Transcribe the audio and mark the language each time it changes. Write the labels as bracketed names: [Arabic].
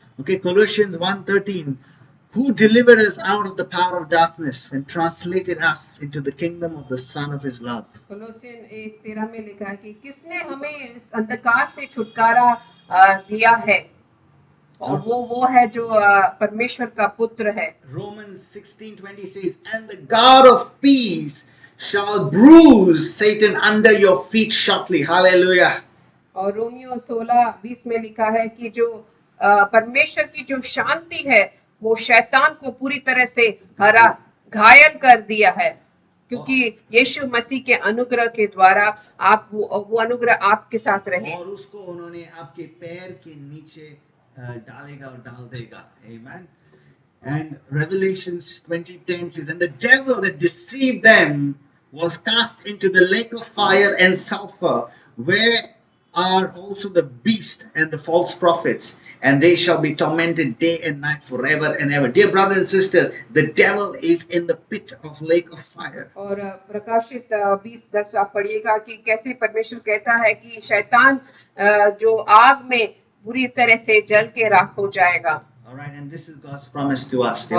[English] Okay, Colossians 1:13, "Who delivered us out of the power of darkness and translated us into the kingdom of the Son of His love." [Hindi] कोलोसियन 1:13 में लिखा है कि किसने हमें इस अंधकार से छुटकारा दिया है, और वो है जो परमेश्वर का पुत्र है। [English] Romans 16:20 says, "And the God of peace shall bruise Satan under your feet shortly." Hallelujah. [Hindi] और रोमियो 16:20 में लिखा है कि जो परमेश्वर की जो शांति है वो शैतान को पूरी तरह से घायल कर दिया है, क्योंकि यीशु मसीह के अनुग्रह के द्वारा वो अनुग्रह आपके साथ रहे। और उसको उन्होंने आपके पैर के नीचे डालेगा और डाल देगा। [English] Amen. And Revelations 20:10 says, "And the devil that deceived them was cast into the lake of fire and sulfur, where are also the beast and the false prophets, and they shall be tormented day and night forever and ever." Dear brothers and sisters, the devil is in the pit of lake of fire. [Hindi] और प्रकाशित 20:10 आप पढ़िएगा कि कैसे परमेश्वर कहता है कि शैतान जो आग में पूरी तरह से जल के राख हो जाएगा। [English] All right, and this is God's promise to us, dear